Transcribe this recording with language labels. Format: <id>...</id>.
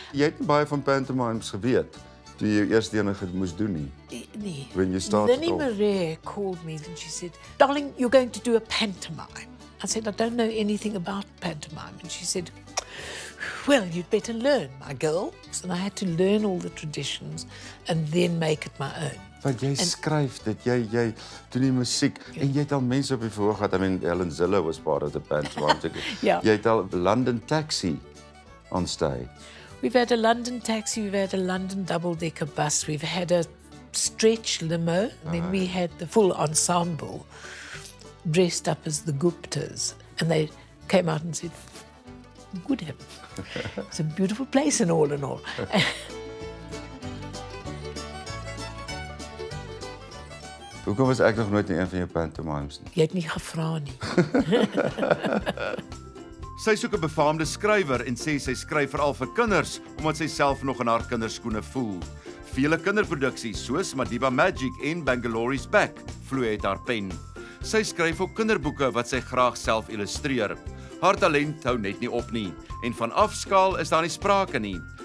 <af>Jy het nie baie van pantomimes geweet toe jy eers die ene moes doen nie. Nee.</af> <en>When you started Lynnie off. Marais called me and she said, darling, you're going to do a pantomime. I said, I don't know anything about pantomime. And she said, well, you'd better learn, my girl. So I had to learn all the traditions and then make it my own.</en> <af>Want jy skryf dit, jy doen die musiek, en jy het al mense op die verhoog gehad.</af> <en>I mean, Helen Zille was part of the pantomime.</en> <af>Ja. Jy het al London Taxi on stage.</af> <en>We've had a London taxi, we've had a London double-decker bus, we've had a stretch limo, and then we had the full ensemble dressed up as the Guptas. And they came out and said, good heaven, it's a beautiful place and all in all.</en> <af>Hoekom was ek nog nooit in een van jou pantomimes nie? Jy het nie gevra nie. Sy soek 'n befaamde skrywer en sê sy skryf veral vir kinders omdat sy self nog in haar kinderskoene voel. Vele kinderproduksies soos Madiba Magic en Bangalore's Back vloei uit haar pen. Sy skryf ook kinderboeke wat sy graag self illustreer. Haar talent hou net nie op nie en van afskaal is daar nie sprake nie.</af>